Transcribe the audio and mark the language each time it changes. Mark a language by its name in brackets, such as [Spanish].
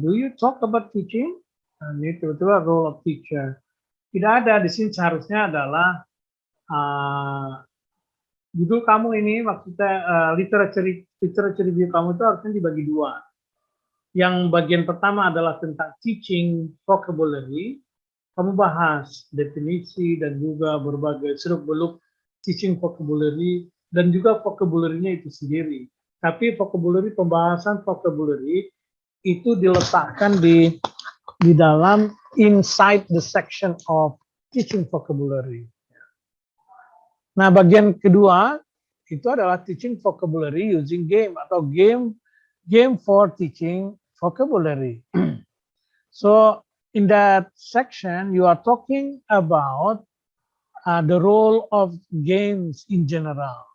[English] Do you talk about teaching? [Indonesian] Ini tiba-tiba [English] role of teacher. [Indonesian] Tidak ada, di sini seharusnya adalah judul kamu ini, maksudnya literature review kamu itu harusnya dibagi dua. Yang bagian pertama adalah tentang teaching vocabulary. Kamu bahas definisi dan juga berbagai seluk-beluk teaching vocabulary dan juga vocabulary-nya itu sendiri. Tapi vocabulary, pembahasan vocabulary itu diletakkan di dalam [English] inside the section of teaching vocabulary. [Indonesian] Nah, bagian kedua itu adalah teaching vocabulary using game atau game for teaching vocabulary. [English] So in that section, you are talking about the role of games in general.